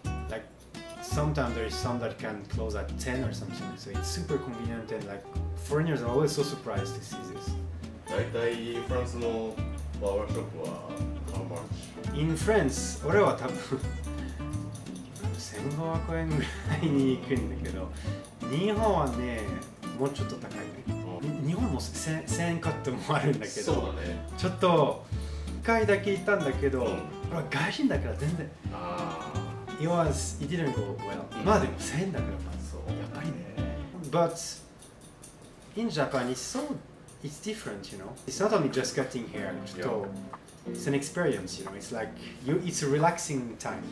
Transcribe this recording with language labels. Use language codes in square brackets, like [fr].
[en] Like sometimes there is some that can close at 10 or something. So it's super convenient and like foreigners are always so surprised to see this. [ja] 大体フランスのバーバーショップは [en] how much? In France [ja] 俺は多分1500円ぐらいに行くんだけど、日本はねもうちょっと高いね。日本も1000円カットもあるんだけど、そうだね、ちょっと1回だけ行ったんだけど、俺は外人だから全然。 [en] It didn't go well. [ja] まあでも1000円だから、やっぱりね。 [en] But in Japan, it's different, you know. It's not only just cutting hair. It's an experience, you know. It's like it's a relaxing time.